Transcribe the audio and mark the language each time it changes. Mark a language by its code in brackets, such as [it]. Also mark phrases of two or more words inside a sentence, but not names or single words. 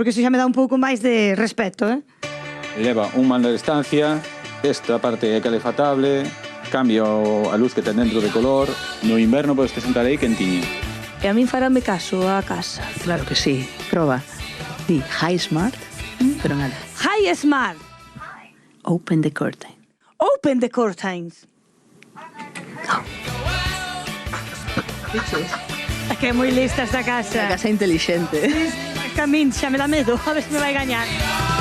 [gl] Porque isto xa me dá un pouco máis de respeto, Leva un mando de estancia, esta parte é calefatable, cambia a luz que ten dentro de color. No inverno podes te sentar aí quentiño. E a min farame caso a casa. Claro que sí, proba. Di Hi Smart, pero nada. [en] Hi Smart. Open the curtain. Open the curtains. [gl] É que é moi lista esta casa. A casa inteligente. Camín, xa me dá medo, a ver se me vai gañar.